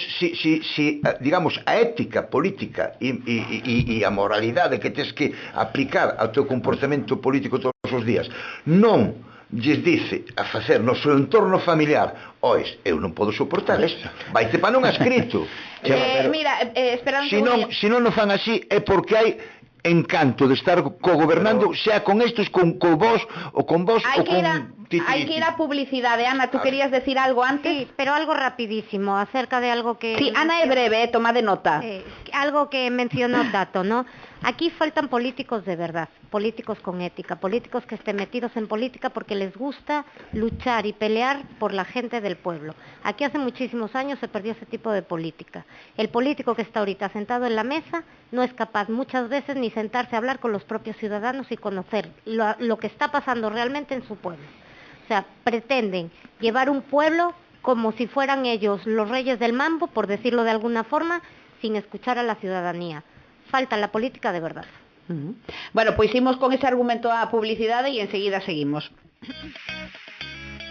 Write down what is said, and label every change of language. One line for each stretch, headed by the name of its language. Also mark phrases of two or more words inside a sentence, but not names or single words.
Galician: Si digamos, a ética política e a moralidade que tes que aplicar ao teu comportamento político todos os días non lles dice a facer no seu entorno familiar, ois, eu non podo soportar isto, vaite pa non escrito. Mira, esperando se non o fan así é porque hai encanto de estar co-gobernando, sea con estos, con vos ou con vos ou con Titi. Hai que ir a publicidade. Ana,
Spanish: tú querías decir algo antes? Sí, pero algo rapidísimo, acerca de algo que...
Galician: Sí, Ana é breve, toma de nota.
Spanish: Algo que mencionó Tato, ¿no? Aquí faltan políticos de verdad, políticos con ética, políticos que estén metidos en política porque les gusta luchar y pelear por la gente del pueblo. Aquí hace muchísimos años se perdió ese tipo de política. El político que está ahorita sentado en la mesa no es capaz muchas veces ni sentarse a hablar con los propios ciudadanos y conocer lo que está pasando realmente en su pueblo. O sea, pretenden llevar un pueblo como si fueran ellos los reyes del mambo, por decirlo de alguna forma, sin escuchar a la ciudadanía. Falta la política de verdad. Bueno,
Galician: pois imos con ese argumento a publicidade e enseguida seguimos.